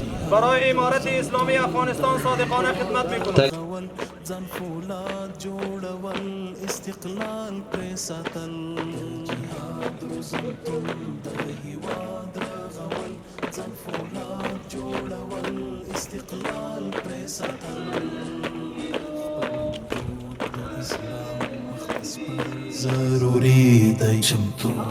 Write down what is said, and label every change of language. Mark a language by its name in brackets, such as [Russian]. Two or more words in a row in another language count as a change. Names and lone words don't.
[Persian] برای امارت اسلامی افغانستان صادقانه خدمت می‌کنم. [Pashto] زن فولاد جوړول، استقلال پرې ساتل. جهاد روزنتون د هیواد رغول، زن فولاد جوړول، استقلال پرې ساتل. خپل وجود د اسلام مخ ته سپر ضروري دی چمتو.